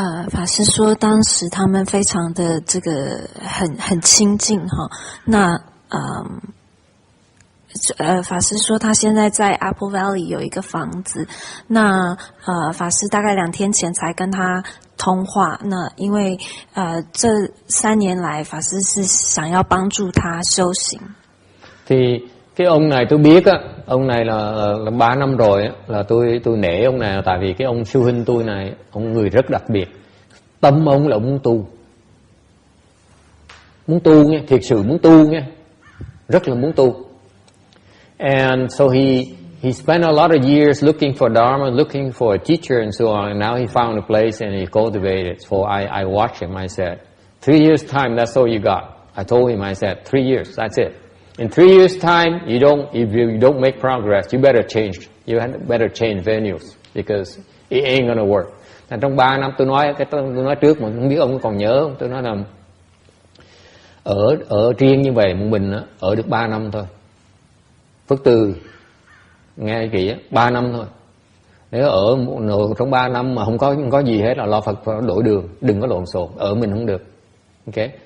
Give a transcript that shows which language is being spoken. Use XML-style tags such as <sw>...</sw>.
<zh>法师说当时他们非常的这个很亲近哈，那法师说他现在在 Apple Valley 有一个房子，那法师大概2天前才跟他通话，那因为这3年来法sư是想要帮助他修行。</zh> <vi>Thì cái ông này tôi biết á, ông này là 3 năm rồi á, là tôi nể ông này, tại vì cái ông sư huynh tôi này, ông người rất đặc biệt. Tâm ông là ông muốn tu nghe, thiệt sự muốn tu nghe, rất là muốn tu.</vi> <en>And so he spent a lot of years looking for Dharma, looking for a teacher and so on, and now he found a place and he cultivated. So I watched him. I said, 3 years time, that's all you got. I told him, I said, 3 years, that's it. In 3 years time, if you don't make progress, you better change. You better change venues, because it ain't gonna work.</en> <vi>Trong 3 năm tôi nói trước mà không biết ông còn nhớ không? Tôi nói là ở riêng như vậy một mình ở được 3 năm thôi. Phước Từ nghe kỹ 3 năm thôi. Nếu ở trong 3 năm mà không có gì hết là lo Phật đổi đường, đừng có lộn xộn, ở mình không được. Ok.</vi>